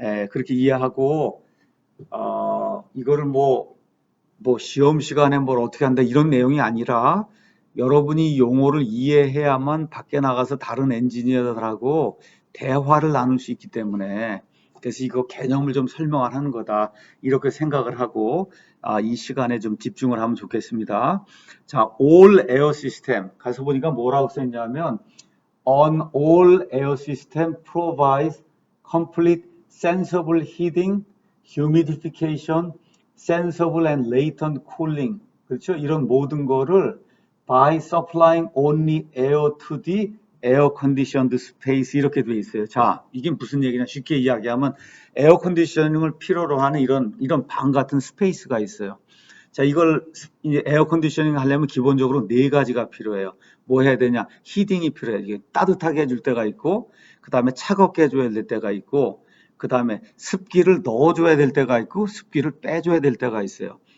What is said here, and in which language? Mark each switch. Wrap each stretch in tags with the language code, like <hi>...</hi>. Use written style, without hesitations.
<ko>그렇게 이해하고 이거를 뭐 시험 시간에 뭘 어떻게 한다 이런 내용이 아니라 여러분이 용어를 이해해야만 밖에 나가서 다른 엔지니어들하고 대화를 나눌 수 있기 때문에 그래서 이거 개념을 좀 설명을 하는 거다 이렇게 생각을 하고 이 시간에 좀 집중을 하면 좋겠습니다.</ko> <en>자, all air system</en> <ko>가서 보니까 뭐라고 썼냐면</ko> <en>An all air system provides complete sensible heating, humidification, sensible and latent cooling.</en> <ko>그렇죠? 이런 모든 거를</ko> <en>by supplying only air to the air conditioned space</en> <ko>이렇게 돼 있어요. 자, 이게 무슨 얘기냐? 쉽게 이야기하면 에어 컨디셔닝을 필요로 하는 이런 방 같은 스페이스가 있어요. 자, 이걸 이제 에어 컨디셔닝 하려면 기본적으로 4가지가 필요해요. 뭐 해야 되냐? 히딩이 필요해요. 이게 따뜻하게 해줄 때가 있고, 그 다음에 차갑게 해줘야 될 때가 있고, 그 다음에 습기를 넣어줘야 될 때가 있고, 습기를 빼줘야 될 때가 있어요.</ko>